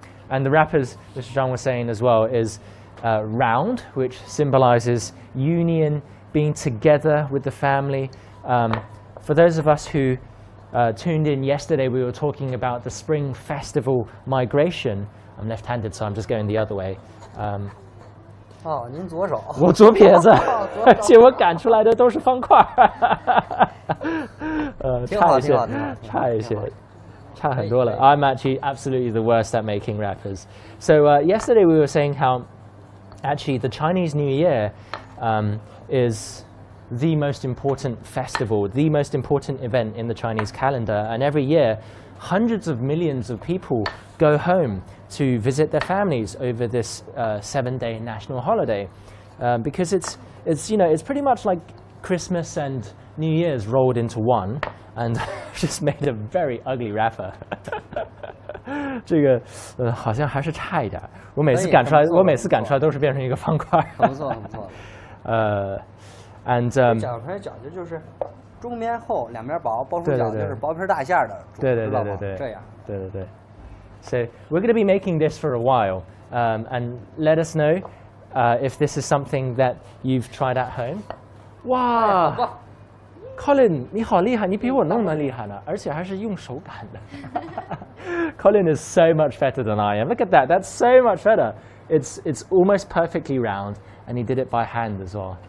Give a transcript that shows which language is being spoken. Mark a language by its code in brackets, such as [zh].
[en] And the wrappers, Mr. Zhang was saying as well, is round, which symbolizes union, being together with the family. For those of us who tuned in yesterday, we were talking about the Spring Festival migration. I'm left-handed, so I'm just going the other way. [zh] 哦，您左手。我左撇子，而且我擀出来的都是方块。差一些，差很多了。 [en] I'm actually absolutely the worst at making wrappers. So yesterday we were saying how actually the Chinese New Year is the most important festival, the most important event in the Chinese calendar, and every year hundreds of millions of people go home to visit their families over this 7-day national holiday, because it's pretty much like Christmas and New Year's rolled into one, and just made a very ugly wrapper. [zh] 这个好像还是差一点。我每次擀出来都是变成一个方块。很不错，很不错。 and 讲出来讲究就是中边厚，两边薄，包出饺子就是薄皮大馅的，对，这样。对。 [en] So we're going to be making this for a while, and let us know if this is something that you've tried at home. [zh] 哇 ，Colin， 你好厉害，你比我弄得厉害呢，而且还是用手擀的。 [en] Colin is so much better than I am. Look at that. That's so much better. It's almost perfectly round, and he did it by hand as well.